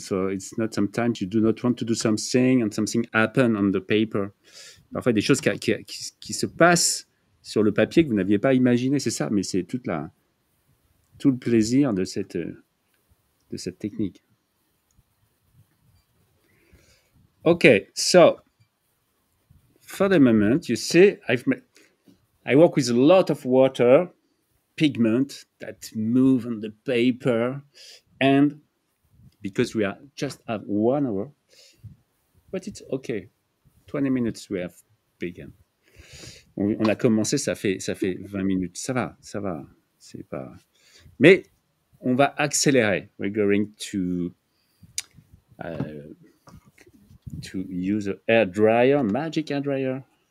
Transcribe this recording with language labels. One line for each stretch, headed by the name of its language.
English: So it's not sometimes you do not want to do something and something happen on the paper.
French: Parfois, des choses qui se passent sur le papier que vous n'aviez pas imaginé, c'est ça, mais c'est tout le plaisir de cette technique.
English: Okay, so for the moment, you see, I work with a lot of water, pigment that move on the paper, and because we are just have 1 hour, but it's okay. 20 minutes we have begun.
French: On a commencé, ça fait 20 minutes. Ça va. C'est pas. Mais on va accélérer.
English: We're going to use a hair dryer, magic hair dryer.